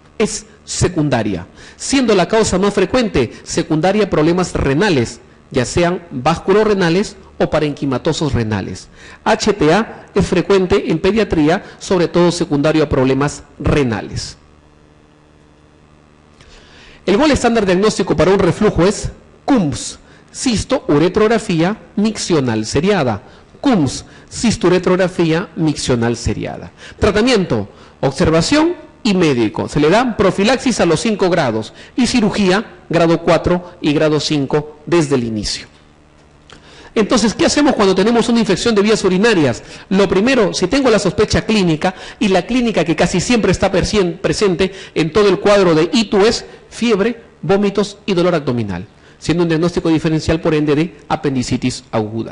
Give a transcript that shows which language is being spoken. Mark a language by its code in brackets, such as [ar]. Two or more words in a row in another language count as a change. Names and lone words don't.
[es] Siendo la causa más frecuente secundaria problemas renales, ya sean vasculorenales o parenquimatosos renales. HTA es frecuente en pediatría, sobre todo secundario a problemas renales. El gol estándar diagnóstico para un reflujo es CUMS, cisto-uretrografía miccional seriada. CUMS, cisto-uretrografía miccional seriada. Tratamiento, observación y médico. Se le da profilaxis a los 5 grados y cirugía grado 4 y grado 5 desde el inicio. Entonces, ¿qué hacemos cuando tenemos una infección de vías urinarias? Lo primero, si tengo la sospecha clínica, y la clínica que casi siempre está presente en todo el cuadro de hito es fiebre, vómitos y dolor abdominal, siendo un diagnóstico diferencial por ende de apendicitis aguda.